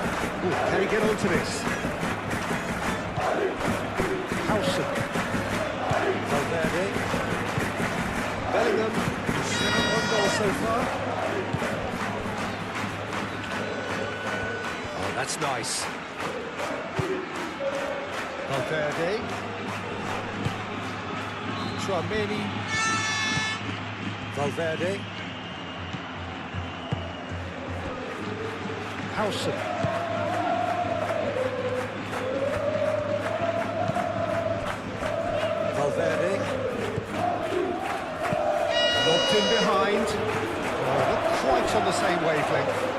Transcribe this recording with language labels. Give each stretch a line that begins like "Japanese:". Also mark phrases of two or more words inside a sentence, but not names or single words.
English: Ooh, can he get onto this? Howson. Valverde. Bellingham. He's got one goal so far. Oh, that's nice. Valverde. Tchouameni. Valverde. Howson. Valverde. Locked in behind. Oh, not quite on the same wavelength.